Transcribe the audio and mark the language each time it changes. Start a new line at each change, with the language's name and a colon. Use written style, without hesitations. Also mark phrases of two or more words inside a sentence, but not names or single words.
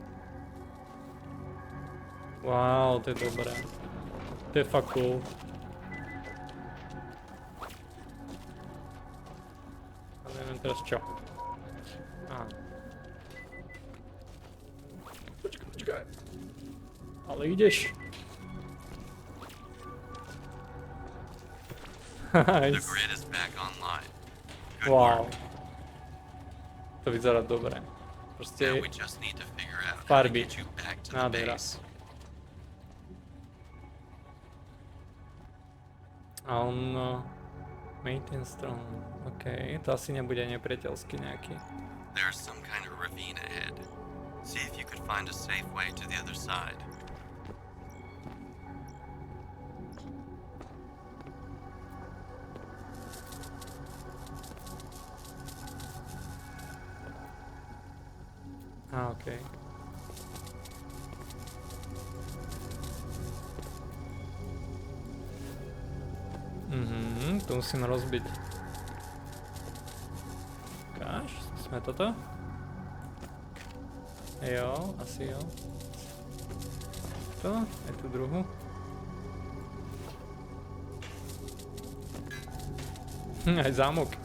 Slovak: Wow, to je dobré. To je fakt cool. A neviem teraz čo. Počkaj. Ale ideš.
English: The Nice. grid is back online. Good Wow. work.
Slovak: To vyzerá dobre.
English: Now
Slovak: Proste
English: we just need to figure out how to
Slovak: farby.
English: get you back to the
Slovak: Nádhera.
English: base.
Slovak: A on...
English: Maintain strong.
Slovak: OK, to asi nebude nepriateľský nejaký.
English: There's some kind of ravine ahead. See if you could find a safe way to the other side. OK.
Slovak: To musím rozbiť. Ukáž, sme toto? Jo, asi jo. To, aj tú druhú. Aj zámok.